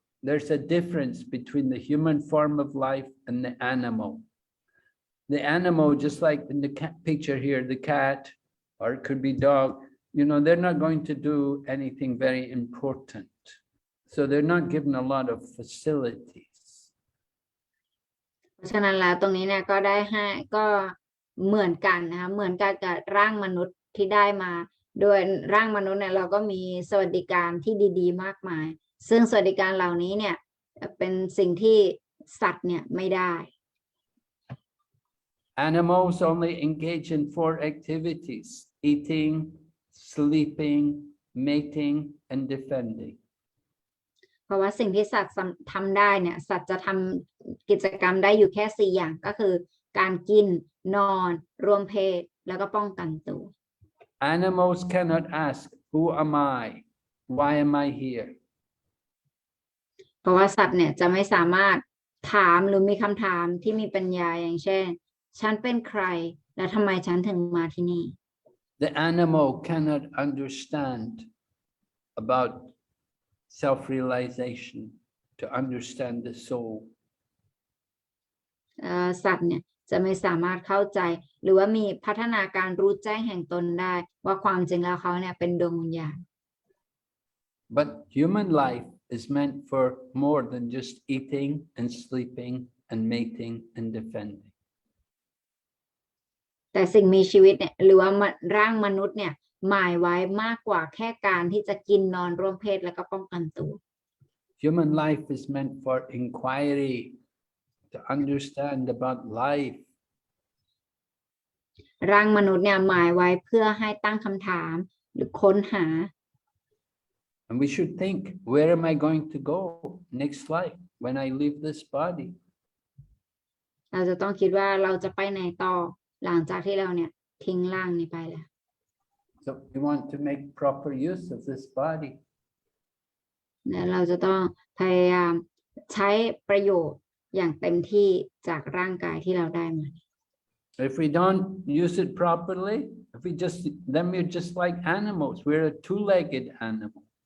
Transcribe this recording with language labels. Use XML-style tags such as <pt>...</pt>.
<en>There's a difference between the human form of life and the animal. The animal, just like in the picture here, the cat, or it could be dog, you know, they're not going to do anything very important. So they're not given a lot of facilities.</en> <th>เพราะฉะนั้นแล้วตรงนี้เนี่ยก็ได้ให้ก็เหมือนกันนะคะเหมือนกันกับร่างมนุษย์ที่ได้มาโดยร่างมนุษย์เนี่ยเราก็มีสวัสดิการที่ดีๆมากมายซึ่งสวัสดิการเหล่านี้เนี่ยเป็นสิ่งที่สัตว์เนี่ยไม่ได้</th> <en>Animals only engage in 4 activities: eating, sleeping, mating, and defending.</en> <th>เพราะว่าสิ่งที่สัตว์ทำได้เนี่ยสัตว์จะทำกิจกรรมได้อยู่แค่4อย่างก็คือการกินนอนรวมเพศแล้วก็ป้องกันตัว</th> <en>Animals cannot ask, who am I? Why am I here?</en> <th>เพราะว่าสัตว์เนี่ยจะไม่สามารถถามหรือมีคำถามที่มีปัญญาอย่างเช่นฉันเป็นใครและทำไมฉันถึงมาที่นี่</th> <en>The animal cannot understand about self-realization, to understand the soul.</en> <th>สัตว์เนี่ยจะไม่สามารถเข้าใจหรือว่ามีพัฒนาการรู้แจ้งแห่งตนได้ว่าความจริงแล้วเขาเนี่ยเป็นดวงวิญญาณ</th> <en>But human life is meant for more than just eating and sleeping and mating and defending.</en> <th>แต่สิ่งมีชีวิตเนี่ยหรือว่าร่างมนุษย์เนี่ยหมายไว้มากกว่าแค่การที่จะกินนอนร่วมเพศแล้วก็ป้องกันตัว</th> <en>Human life is meant for inquiry, to understand about life.</en> <th>ร่างมนุษย์เนี่ยหมายไว้เพื่อให้ตั้งคำถามหรือค้นหา</th> <en>And we should think, where am I going to go next life when I leave this body?</en> <th>เราจะต้องคิดว่าเราจะไปไหนต่อหลังจากที่เราเนี่ยทิ้งร่างนี้ไปแล้ว</th> <en>So we want to make proper use of this body.</en> <th>และเราจะต้องพยายามใช้ประโยชน์อย่างเต็มที่จากร่างกายที่เราได้มา</th> <en>If we don't use it properly, then we're just like animals. We're a two-legged animal.</en>